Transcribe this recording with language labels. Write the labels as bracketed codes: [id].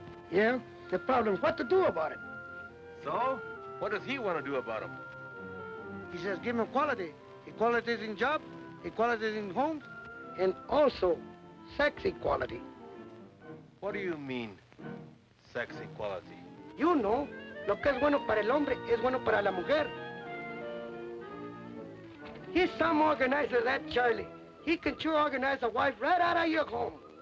[en] Yeah, the problem, what to do about it? So? What does he want to do about them? He says give them equality. Equality in job, equality in homes, and also sex equality. What do you mean, sex equality? You know, [es] lo que es bueno para el hombre es bueno para la mujer. [en] He's some organizer, that Charlie. He can sure organize a wife right out of your home.